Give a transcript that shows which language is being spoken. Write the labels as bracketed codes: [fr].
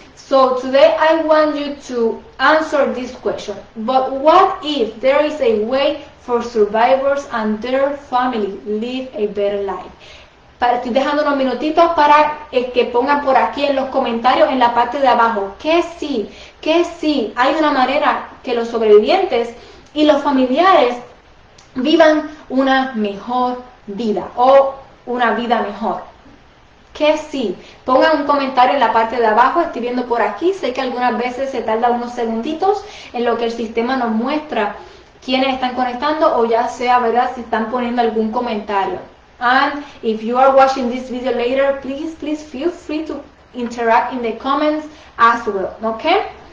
[en] So today I want you to answer this question. But what if there is a way for survivors and their family live a better life? [es] Estoy dejando unos minutitos para que pongan por aquí en los comentarios en la parte de abajo que sí hay una manera que los sobrevivientes y los familiares vivan una mejor vida o una vida mejor. Que sí, pongan un comentario en la parte de abajo, estoy viendo por aquí, sé que algunas veces se tarda unos segunditos en lo que el sistema nos muestra quiénes están conectando o ya sea, ¿verdad?, si están poniendo algún comentario. [en] And if you are watching this video later, please feel free to interact in the comments as well, okay?